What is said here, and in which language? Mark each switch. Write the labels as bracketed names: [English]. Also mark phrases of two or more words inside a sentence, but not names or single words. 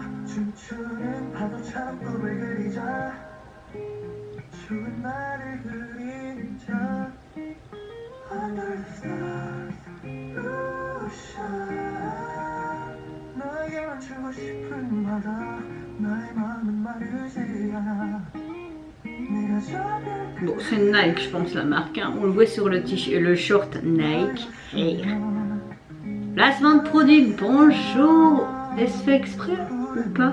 [Korean] 춤추는 파도처럼 꿈을 그리자 추운 날을 그리자 [English] Under the stars [Korean] ocean 너에게만 주고 싶은 바다 나의 마음은 마르지 않아. [French] Bon, c'est Nike, je pense, la marque. Hein. On le voit sur le short Nike. Hey. Placement de produit, bonjour. Est-ce fait exprès ou pas?